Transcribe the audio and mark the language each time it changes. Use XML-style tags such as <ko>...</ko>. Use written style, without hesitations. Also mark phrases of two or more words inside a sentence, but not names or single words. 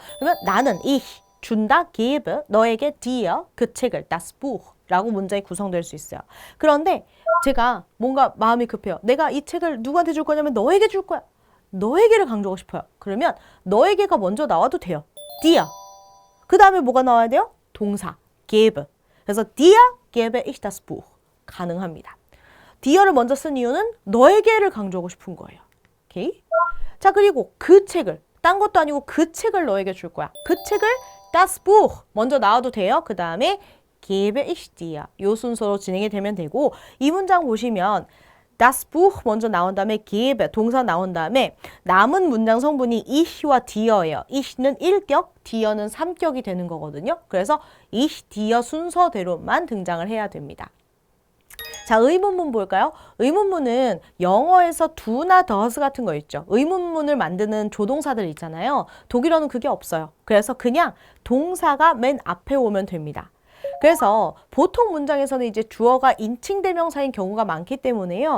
<ko>그러면 나는 준다 gebe 너에게 dir 그 책을</ko> <de>das Buch</de> <ko>라고 문장이 구성될 수 있어요. 그런데 제가 뭔가 마음이 급해요. 내가 이 책을 누구한테 줄 거냐면 너에게 줄 거야. 너에게를 강조하고 싶어요. 그러면 너에게가 먼저 나와도 돼요.</ko> <de>dir.</de> <ko>그 다음에 뭐가 나와야 돼요? 동사,</ko> <de>gebe. 그래서 dir gebe ich das Buch.</de> <ko>가능합니다. dier를 먼저 쓴 이유는 너에게를 강조하고 싶은 거예요. 오케이? 자, 그리고 그 책을, 딴 것도 아니고 그 책을 너에게 줄 거야. 그 책을</ko> <de>das Buch</de> <ko>먼저 나와도 돼요. 그 다음에</ko> <de>gebe ich dir.</de> <ko>요 순서로 진행이 되면 되고 이 문장 보시면</ko> <de>das Buch</de> <ko>먼저 나온 다음에 gebe 동사 나온 다음에 남은 문장 성분이 ich와 dir예요. ich는 1격, dir는 3격이 되는 거거든요. 그래서</ko> <de>ich, dir</de> <ko>순서대로만 등장을 해야 됩니다. 자, 의문문 볼까요? 의문문은 영어에서 do나 does 같은 거 있죠. 의문문을 만드는 조동사들 있잖아요. 독일어는 그게 없어요. 그래서 그냥 동사가 맨 앞에 오면 됩니다. 그래서 보통 문장에서는 이제 주어가 인칭 대명사인 경우가 많기 때문에요.</ko>